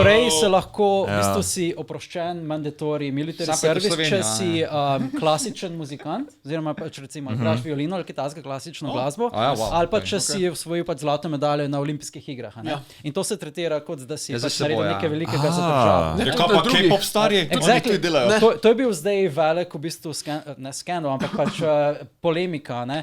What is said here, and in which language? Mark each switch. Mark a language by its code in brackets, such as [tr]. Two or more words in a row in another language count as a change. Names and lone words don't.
[sl] Koreji se lahko, v bistvu si oproščen [en] mandatory military service, [sl] če si klasičen muzikant, oziroma pač recimo igraš violino ali kitajsko klasično glasbo, ali pa če si osvojil pač zlato medaljo na olimpijskih igrah. In to se tretira kot da si pač naredil nekaj velikega za državo. Kaj pa K-pop stari? Exactly. To je bil zdaj velik v bistvu ne skandal, ampak pač polemika, ne?